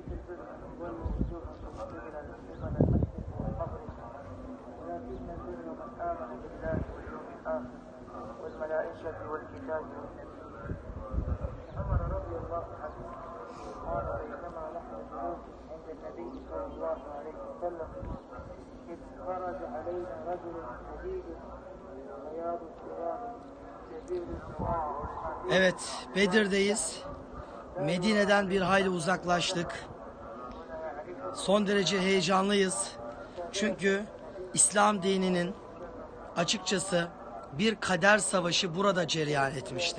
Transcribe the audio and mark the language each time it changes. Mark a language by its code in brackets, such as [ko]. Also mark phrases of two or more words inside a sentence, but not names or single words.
[ar] ولوا وجوهكم قبل المشرق والمغرب ولكن البر من آمن بالله واليوم الآخر والملائكة والكتاب والنبيين. عمر رضي الله عنه قال بينما نحن جلوس عند النبي صلى الله عليه وسلم إذ خرج علينا رجل شديد بياض الثياب شديد السواد. [tr] Evet, Bedir'deyiz. Medine'den bir hayli uzaklaştık. Son derece heyecanlıyız. Çünkü İslam dininin açıkçası bir kader savaşı burada cereyan etmişti.